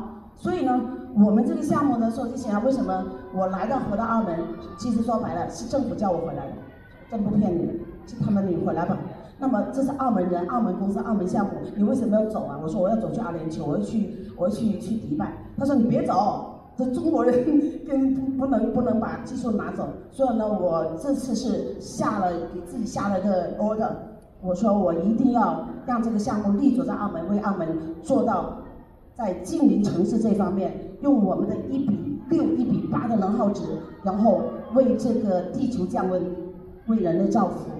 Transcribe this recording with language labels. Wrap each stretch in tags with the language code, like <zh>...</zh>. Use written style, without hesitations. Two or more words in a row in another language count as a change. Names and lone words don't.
<zh>所以呢，我們這個項目呢，說之前為什麼我回到澳門，其實說白了是政府叫我回來的，真不騙你，是他們你回來吧。那麼這是澳門人、澳門公司、澳門項目，你為什麼要走啊？我說我要走去阿聯酋，我要去迪拜。他說你別走。這中國人不能把技術拿走，所以呢，我這次是給自己下了個 order， 我說我一定要讓這個項目立足在澳門，為澳門做到在近鄰城市這方面，用我們的1:6、1:8的能耗值，然後為這個地球降溫，為人類造福。</zh>